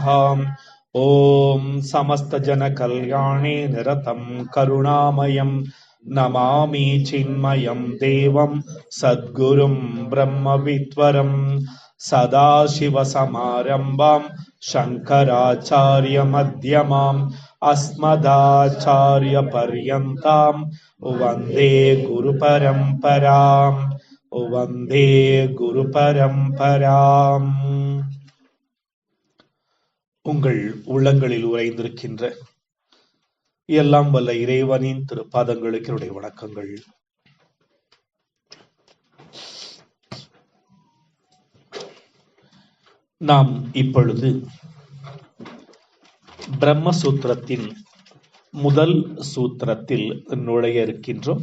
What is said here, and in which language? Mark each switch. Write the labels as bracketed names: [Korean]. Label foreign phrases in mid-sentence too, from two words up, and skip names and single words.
[Sanskrit] ओम समस्त जन कल्याणे निरतं करुणामयं नमामि चिन्मयं देवं सद्गुरुं ब्रह्मविद्वरं सदाशिवसमारम्भां शङ्कराचार्यमध्यमाम् अस्मदाचार्यपर्यन्तां वन्दे गुरुपरम्पराम् वन्दे குருபரம்பராம். [Tamil] உங்கள் உள்ளங்களில் உறைந்திருக்கின்ற எல்லாம் வல்ல இறைவனின் திருப்பாதங்களுக்கு என்னுடைய வணக்கங்கள். நாம் இப்பொழுது பிரம்மசூத்திரத்தின் முதல் சூத்திரத்தில் நுழைய இருக்கின்றோம்.